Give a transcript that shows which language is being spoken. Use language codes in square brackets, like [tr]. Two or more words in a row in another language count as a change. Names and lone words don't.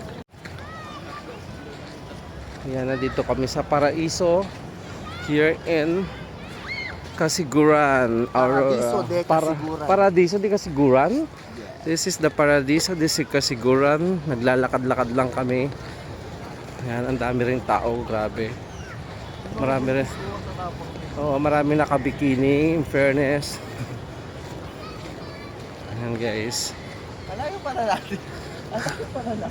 [tl] Yan, na dito kami sa Paraiso [en] here in Casiguran. [tl] Paradiso de Casiguran. Paradiso de Casiguran. [en] This is the Paradiso de Casiguran. [tl] Naglalakad-lakad lang kami. Yan, ang dami rin tao, grabe. Marami rin. Oo, marami nakabikini, [en] in fairness. [tl] Ayan guys. Alayo pala natin. Alayo pala natin.